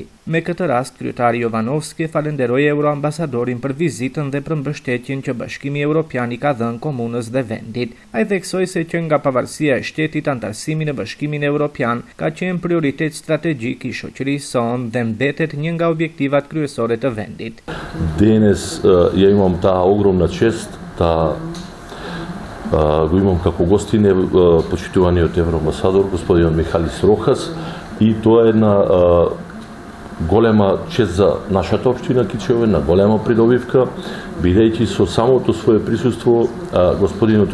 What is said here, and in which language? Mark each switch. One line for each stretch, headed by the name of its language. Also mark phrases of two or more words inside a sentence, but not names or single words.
Albanian: Me këtë rast, kryetari Jovanovski falenderoi euroambasadorin për vizitën dhe për mbështetjen që Bashkimi Evropian i ka dhënë komunës dhe vendit. Ai theksoi se që nga pavarësia e shtetit, antarësimi në Bashkimin Evropian ka qenë prioritet strategjik i shoqërisë sonë dhe mbetet një nga objektivat kryesore të vendit.
Macedonian: Денес ја имам таа огромна чест да го имам како гостине почитуваниот евроамбасадор господин Михалис Рокас, и тоа е една голема чест за нашата општина Кичево, една голема придобивка, бидејќи со самото свое присуство господинот